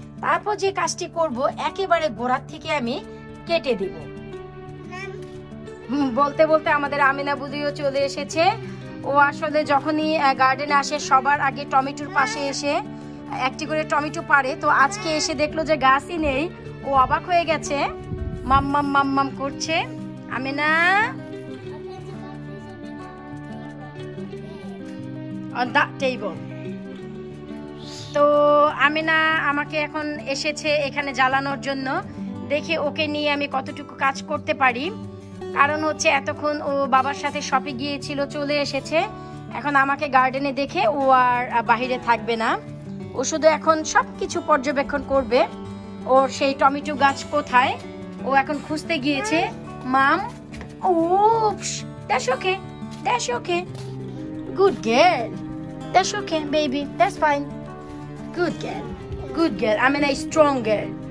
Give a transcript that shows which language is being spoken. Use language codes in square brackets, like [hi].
[bn] তারপর যে কাজটি করব একেবারে গোড়ার থেকে আমি কেটে দিব। বলতে বলতে আমাদের আমিনা বুদিও চলে এসেছে। ও আসলে যখনই গার্ডেনে আসে সবার আগে টমেটোর পাশে এসে একটি করে টমেটো পারে। তো আজকে এসে দেখলো যে গাছই নেই, ও অবাক হয়ে গেছে, মাম মাম মাম মাম করছে। [en] Amina on that table। [bn] তো আমিনা আমাকে এখন এসেছে এখানে জ্বালানোর জন্য, দেখে ওকে নিয়ে আমি কতটুকু কাজ করতে পারি। কারণ হচ্ছে এতক্ষণ ও বাবার সাথে শপে গিয়েছিল, চলে এসেছে, এখন আমাকে গার্ডেনে দেখে ও আর বাহিরে থাকবে না, ও শুধু এখন সব কিছু পর্যবেক্ষণ করবে। ওর সেই টমেটো গাছ কোথায় ও এখন খুঁজতে গিয়েছে। [en] মাম, oops, that's okay, that's okay, good girl, that's okay baby, that's fine, good girl, good girl, I mean a strong girl।